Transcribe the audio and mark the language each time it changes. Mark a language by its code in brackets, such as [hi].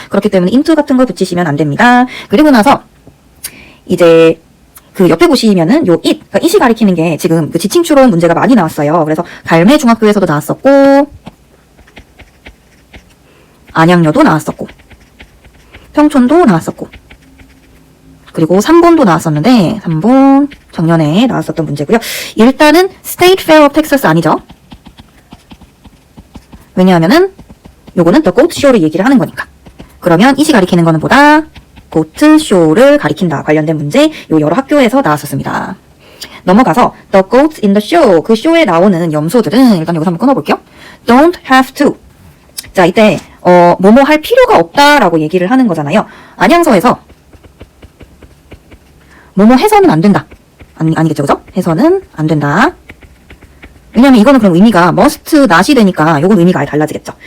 [ko] 그렇기 때문에 into 같은 걸 붙이시면 안 됩니다. 그리고 나서 이제 그 옆에 보시면은 요 it, 그러니까 it이 가리키는 게 지금 그 지칭 추론 문제가 많이 나왔어요. 그래서 갈매 중학교에서도 나왔었고 안양여도 나왔었고 평촌도 나왔었고 그리고 3번도 나왔었는데 3번 작년에 나왔었던 문제고요. 일단은 State Fair of Texas 아니죠. 왜냐하면은 요거는 The Goat Show를 얘기를 하는 거니까. 그러면 it이 가리키는 거는 보다 고트 쇼를 가리킨다. 관련된 문제 요 여러 학교에서 나왔었습니다. [en] 넘어가서 The goats in the show. [ko] 그 쇼에 나오는 염소들은 일단 여기서 한번 끊어볼게요. [en] Don't have to. [ko] 자, 이때 뭐뭐 할 필요가 없다라고 얘기를 하는 거잖아요. 안양서에서 뭐뭐 해서는 안 된다. 아니겠죠, 그죠? 해서는 안 된다. 왜냐면 이거는 그럼 의미가 must not이 되니까 요건 의미가 아예 달라지겠죠.